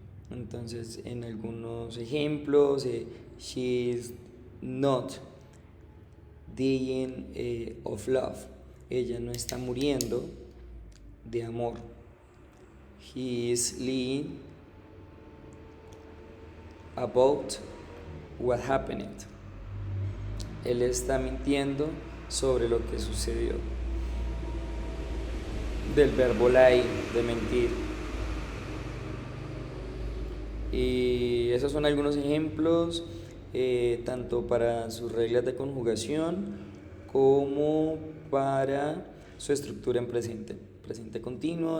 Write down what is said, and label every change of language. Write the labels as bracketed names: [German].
[Spanish] Entonces, en algunos ejemplos, [English] she is not dying of love. [Spanish] Ella no está muriendo de amor. [English] He is lying about what happened. [Spanish] Él está mintiendo sobre lo que sucedió. Del verbo lie, de mentir. Y esos son algunos ejemplos, tanto para sus reglas de conjugación como para su estructura en presente continuo.